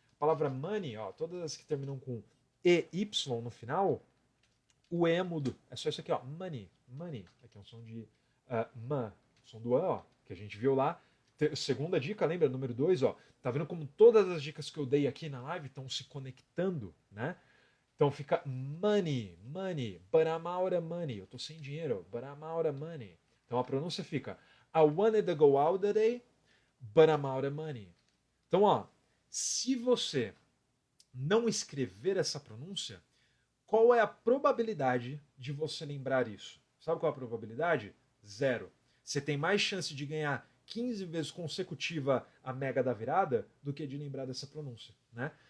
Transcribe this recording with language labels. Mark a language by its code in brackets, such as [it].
[pt] A palavra money, ó, todas as que terminam com EY no final, o E é mudo. É só isso aqui, ó, money, money. Aqui é um som de man, som do A, ó, que a gente viu lá. Segunda dica, lembra? Número 2, ó. Tá vendo como todas as dicas que eu dei aqui na live estão se conectando, né? Então fica [en] money, money, but I'm out of money. [pt] Eu tô sem dinheiro, [en] but I'm out of money. [pt] Então a pronúncia fica [en] I wanted to go out today, but I'm out of money. [pt] Então, ó, se você não escrever essa pronúncia, qual é a probabilidade de você lembrar isso? Sabe qual é a probabilidade? Zero. Você tem mais chance de ganhar 15 vezes consecutiva a mega da virada do que de lembrar dessa pronúncia, né?